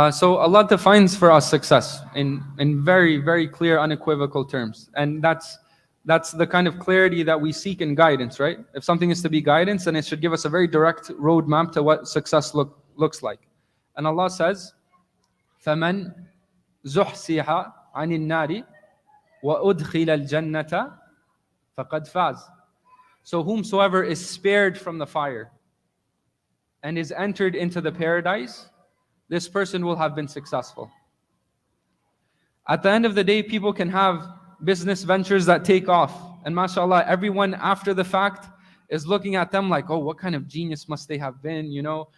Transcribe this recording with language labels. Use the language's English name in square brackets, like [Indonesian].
[English] So Allah defines for us success in very, very clear, unequivocal terms. And that's the kind of clarity that we seek in guidance, right? If something is to be guidance, then it should give us a very direct roadmap to what success looks like. And Allah says, [Arabic] فَمَنْ زُحْسِحَ عَنِ النَّارِ وَأُدْخِلَ الْجَنَّةَ فَقَدْ فَازَ. [English] So whomsoever is spared from the fire and is entered into the paradise, this person will have been successful. At the end of the day, people can have business ventures that take off. And mashallah, everyone after the fact is looking at them like, oh, what kind of genius must they have been, you know?